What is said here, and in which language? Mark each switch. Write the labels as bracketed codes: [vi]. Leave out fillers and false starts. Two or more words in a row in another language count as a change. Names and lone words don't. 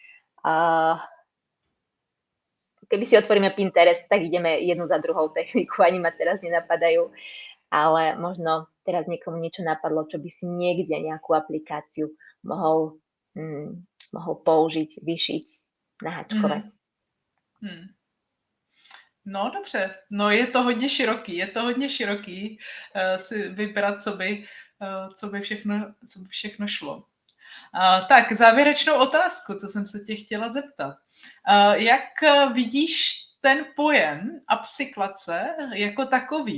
[sk] Keby si otvoríme Pinterest, tak ideme jednu za druhou techniku, ani ma teraz nenapadajú, ale možno teraz niekomu niečo napadlo, čo by si niekde nejakú aplikáciu mohol použiť, vyšiť, nahačkovať. [cs] No dobře, no je to hodně široký si vybrat, co by všechno šlo. Tak závěrečnou otázku, co jsem se tě chtěla zeptat. Jak vidíš ten pojem upcyklace jako takový?